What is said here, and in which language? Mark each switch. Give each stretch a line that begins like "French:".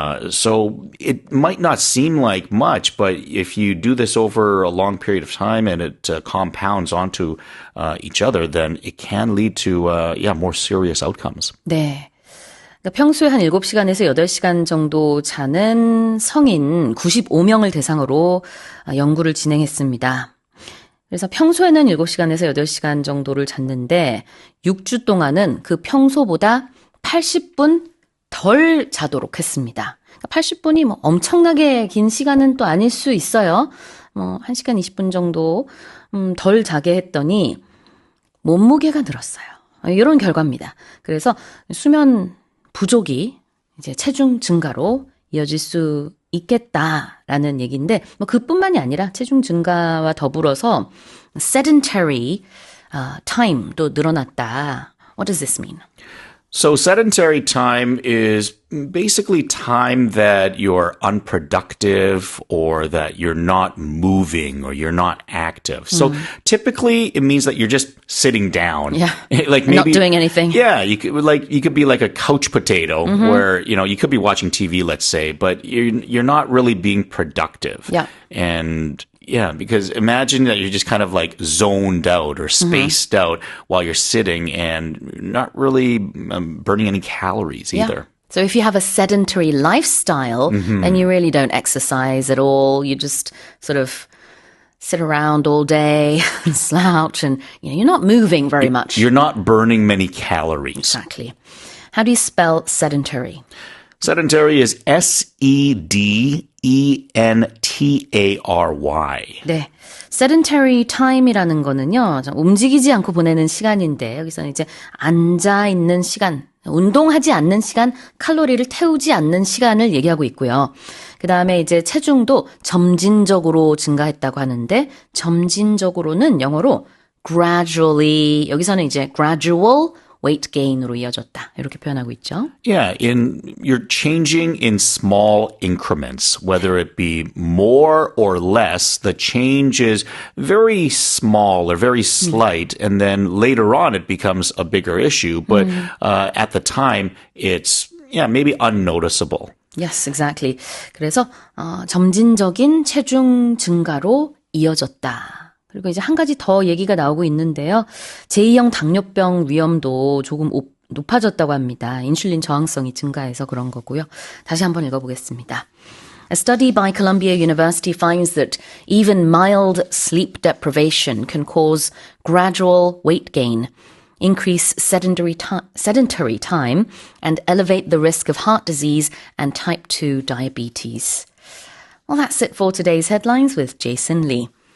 English: So it might not seem like much, but if you do this over a long period of time and it compounds onto each other, then it can lead to more serious outcomes.
Korean: 네. 평소에 한 7시간에서 8시간 정도 자는 성인 95명을 대상으로 연구를 진행했습니다. 그래서 평소에는 7시간에서 8시간 정도를 잤는데 6주 동안은 그 평소보다 80분 덜 자도록 했습니다. 80분이 뭐 엄청나게 긴 시간은 또 아닐 수 있어요. 뭐 1시간 20분 정도 덜 자게 했더니 몸무게가 늘었어요. 이런 결과입니다. 그래서 수면 부족이 이제 체중 증가로 이어질 수 있겠다라는 얘기인데 뭐 그뿐만이 아니라 체중 증가와 더불어서 sedentary time도 늘어났다.
English: What does this mean? So sedentary time is basically time that you're unproductive or that you're not moving or you're not active. So typically it means that you're just sitting down. Yeah. Like Not doing anything. Yeah, you could be like a couch potato where, you could be watching TV, let's say, but you're not really being productive. Yeah. And yeah, because imagine that you're just kind of like zoned out or spaced out while you're sitting and not really burning any calories either. So if you have a sedentary lifestyle, then you really don't exercise at all. You just sort of sit around all day and slouch and you're not moving very much. You're not burning many calories. Exactly. How do you spell sedentary? Sedentary is SEDENTARY.
Korean: 네. sedentary time이라는 거는요, 움직이지 않고 보내는 시간인데, 여기서는 이제 앉아 있는 시간, 운동하지 않는 시간, 칼로리를 태우지 않는 시간을 얘기하고 있고요. 그 다음에 이제 체중도 점진적으로 증가했다고 하는데, 점진적으로는 영어로 gradually, 여기서는 이제
English: gradual weight gain
Korean: 으로 이어졌다. 이렇게 표현하고 있죠.
English: Yeah, you're changing in small increments, whether it be more or less. The change is very small or very slight, and then later on it becomes a bigger issue. But at the time, it's maybe unnoticeable. Yes, exactly.
Korean: 그래서 점진적인 체중 증가로 이어졌다. 그리고 이제 한 가지 더 얘기가 나오고 있는데요. 제2형 당뇨병 위험도 조금 높아졌다고 합니다. 인슐린 저항성이 증가해서 그런 거고요. 다시 한번 읽어보겠습니다.
English: A study by Columbia University finds that even mild sleep deprivation can cause gradual weight gain, increase sedentary time, and elevate the risk of heart disease and type 2 diabetes. Well, that's it for today's headlines with Jason Lee.